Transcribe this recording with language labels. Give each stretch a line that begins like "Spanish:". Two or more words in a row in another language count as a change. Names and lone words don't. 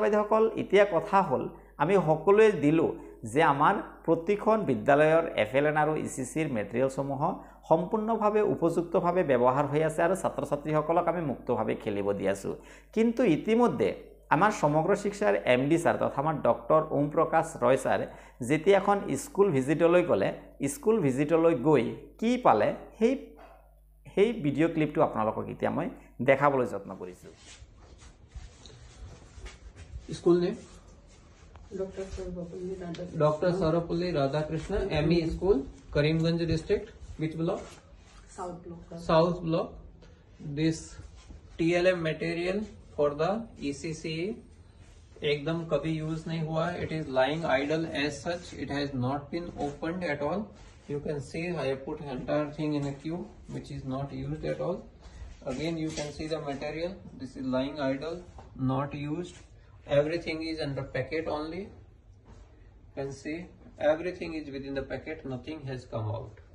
Assamese: বাইদেউসকল এতিয়া কথা হ'ল আমি সকলোৱে দিলো যে আমাৰ প্ৰতিখন বিদ্যালয়ৰ এফএলএন আৰু ইসিসিৰ মেটেৰিয়েলসমূহ সম্পূৰ্ণভাৱে উপযুক্তভাৱে ব্যৱহাৰ হৈ আছে আৰু ছাত্ৰ ছাত্ৰীসকলক আমি মুক্তভাৱে খেলিব দি আছো কিন্তু ইতিমধ্যে আমাৰ সমগ্ৰ শিক্ষাৰ এমডি ছাৰ তথা আমাৰ ডক্টৰ ওম প্ৰকাশ ৰয় ছাৰ যেতিয়া এখন
English: school visitলৈ
Assamese: গ'লে
English: school visitলৈ
Assamese: গৈ কি পালে সেই
English: video clipটো
Assamese: আপোনালোকক এতিয়া মই দেখাবলৈ যত্ন কৰিছো
English: school name Doctor Sarvepalli Radhakrishnan ME school Karimganj district which block South block this TLM material for the ECC एकदम
Hindi: कभी यूज नहीं हुआ
English: it is lying idle as such it has not been opened at all you can see I have put entire thing in a queue which is not used at all again you can see the material this is lying idle not used everything is under packet only you can see everything is within the packet nothing has come out